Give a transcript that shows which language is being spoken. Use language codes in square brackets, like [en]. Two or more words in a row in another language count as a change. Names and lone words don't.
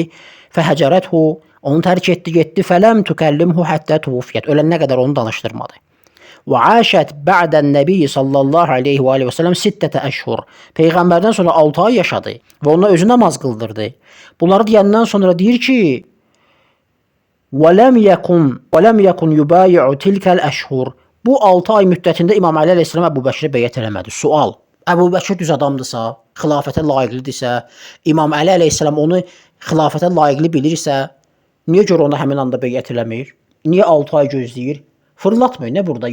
[ar] Fəhəcərəthu, [az] onu tərk etdi, getdi. [ar] فلم تكلمه حتى توفيت. [az] Ölənə qədər onu danışdırmadı. [ar] وعاشت بعد النبي صلى الله عليه و عليه وسلم 6 أشهر. [az] Peyğəmbərdən sonra 6 ay yaşadı və ona özü namaz qıldırdı. Bunları deyəndən sonra deyir ki, [ar] وَلَمْ يَكُنْ يُبَايِعُ تِلْكَ الْأَشْهُرِ. [az] Bu 6 ay müddətində İmam Əli əleyhissalam Əbu Bəkirə beyət eləmədi. Sual: Əbu Bəkir düz adamdırsa, xilafətə layiqlidirsə, İmam Əli əleyhissalam onu xilafətə layiqli bilirsə, niyə görə ona həmin anda beyət eləmir? Niyə 6 ay gözləyir? Fırlatmıyor, nə burada?